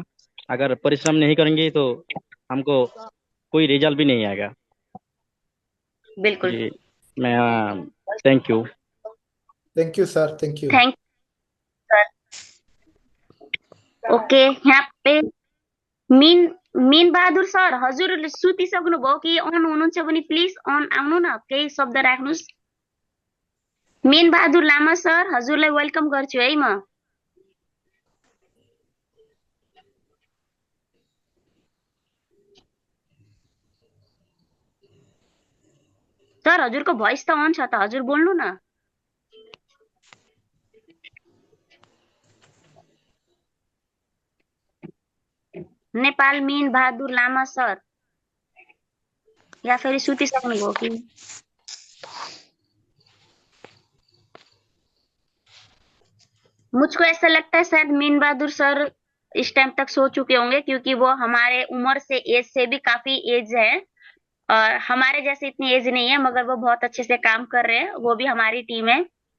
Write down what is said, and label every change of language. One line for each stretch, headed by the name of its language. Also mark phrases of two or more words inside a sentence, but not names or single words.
Hindi: अगर परिश्रम नहीं करेंगे तो हमको कोई रिजल्ट भी नहीं आएगा। बिल्कुल। जी, मैं
English: thank you. thank you sir, thank you. thank sir.
Nepali: ओके,
Hindi: यहाँ पे
Nepali: मीन मीन बहादुर सर, हजुर सुतिसक्नुभयो कि अन हुनुहुन्छ भने प्लिज अन आउनु न, केही शब्द राख्नुहोस्। मीन बहादुर लामा सर, हजुरलाई वेलकम गर्छु है म। सर हजुरको भोइस त अन छ त, हजुर बोल्नु न। नेपाल मीन बहादुर लामा सर, या फेरि सुतिसक्नुभयो कि?
Hindi: मुझको ऐसा लगता है शायद मीन बहादुर सर इस टाइम तक सो चुके होंगे, क्योंकि वो हमारे उम्र से, एज से भी काफी एज है। और हमारे जैसे इतनी एज नहीं है, मगर वो बहुत अच्छे से काम कर रहे हैं, वो भी हमारी टीम है।